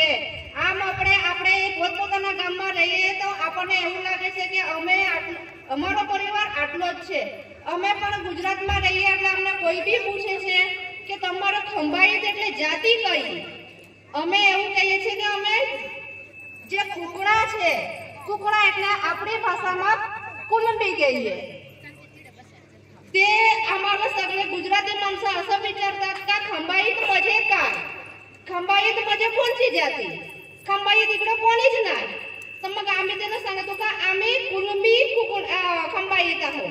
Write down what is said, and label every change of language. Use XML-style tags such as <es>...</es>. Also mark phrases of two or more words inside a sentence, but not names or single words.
<gu>આમ આપણે પોતપોતાના ગામમાં રહીએ તો આપણને એવું લાગે છે કે અમારો પરિવાર આટલો જ છે. અમે પણ ગુજરાતમાં રહીએ એટલે અમને કોઈ બી પૂછે છે કે તમારો ખંભાઈત એટલે જાતિ કઈ, અમે એવું કહીએ છીએ કે અમે જે કુકડા છે, કુકડા એટલે આપણી ભાષામાં કુલંબી કહીએ.</gu> <mr>ते आम्हाला सगळे गुजराती माणसं असं विचारतात का खंबाईत म्हणजे काय, खंबाईत म्हणजे कोणची जाती, खंबाईत इकडे कोणीच नाही. तर मग आम्ही त्यांना सांगतो का आम्ही कुलंबी खंबाईत आहोत.</mr>